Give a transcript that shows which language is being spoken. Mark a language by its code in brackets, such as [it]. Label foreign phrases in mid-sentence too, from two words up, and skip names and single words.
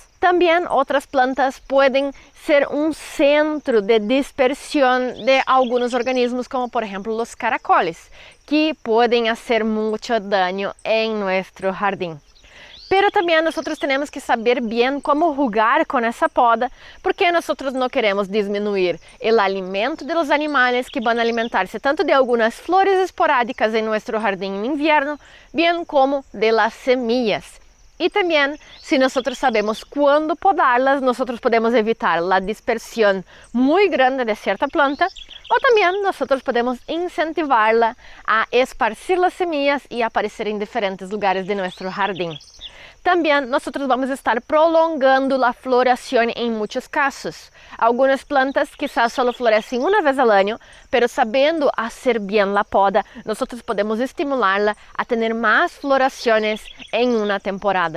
[pt] Também outras plantas podem ser um centro de dispersão de alguns organismos, como por exemplo os caracoles, que podem fazer muito dano em nosso jardim. Pero também nós temos que saber bem como jogar com essa poda, porque nós não queremos diminuir o alimento dos animais que vão alimentar-se tanto de algumas flores esporádicas em nosso jardim no inverno, bem como de [es] las semillas. [pt] E também, se nós sabemos quando podá-las, nós podemos evitar a dispersão muito grande de certa planta, ou também nós podemos incentivá-la a esparcir as semillas e aparecer em diferentes lugares de nosso jardim. Também nós vamos estar prolongando a floração em muitos casos. Algumas plantas quizás só florescem uma vez ao ano, pero sabendo fazer bem a poda, nós podemos estimular-la a ter mais florações em uma temporada.